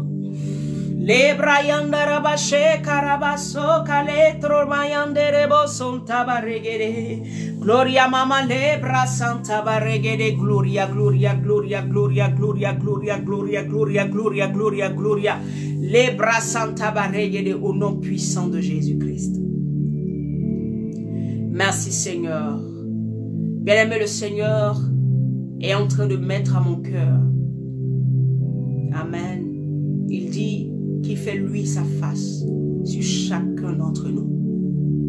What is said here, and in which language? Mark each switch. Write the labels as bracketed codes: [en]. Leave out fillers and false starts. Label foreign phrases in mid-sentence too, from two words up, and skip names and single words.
[fr] Les brayandaraba shekarabaso kaletro mayanderebo santa baregede. Gloria mama lebra santa baregede. Gloria, gloria, gloria, gloria, gloria, gloria, gloria, gloria, gloria, gloria, gloria. Lebra santa baregede au nom puissant de Jésus-Christ. Merci Seigneur. Bien-aimé, le Seigneur est en train de mettre à mon cœur. Amen. Il dit qu'il fait lui sa face sur chacun d'entre nous.